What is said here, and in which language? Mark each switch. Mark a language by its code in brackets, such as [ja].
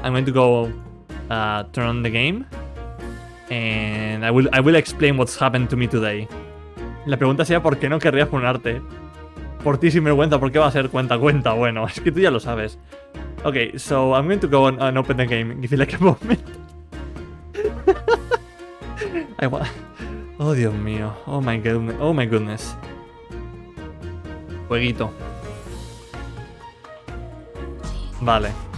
[en] I'm going to go turn on the game. And I will explain what's happened to me today. [es] La pregunta sería ¿por qué no querría funarte? Por ti sin vergüenza, ¿por qué va a ser cuenta? Bueno, es que tú ya lo sabes. [en] Okay, so I'm going to go and open the game. Give it like a moment. [es] Oh, Dios mío. [en] Oh my goodness. [es] Jueguito. Vale.